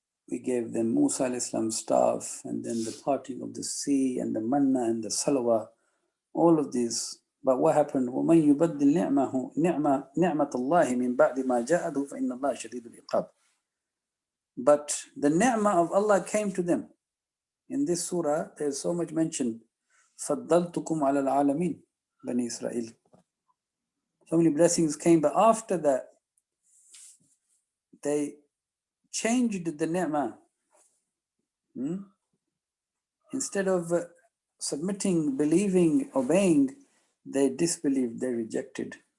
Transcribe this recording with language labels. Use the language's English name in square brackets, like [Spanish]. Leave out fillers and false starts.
[English] We gave them Musa alayhi salam's staff, and then the parting of the sea, and the manna and the salwa, all of these. But what happened? [Arabic] وَمَنْ يُبَدِّلْ نِعْمَةَ اللَّهِ مِنْ بَعْدِ مَا جَاءَهُ فَإِنَّ اللَّهَ شَدِيدُ الْعِقَابِ. [English] But the ni'mah of Allah came to them. In this surah, there's so much mentioned. [Arabic] فَضَّلْتُكُمْ عَلَى الْعَالَمِينَ Bani Israel. [English] So many blessings came, but after that, they changed the ni'mah. Instead of submitting, believing, obeying, they disbelieved, they rejected.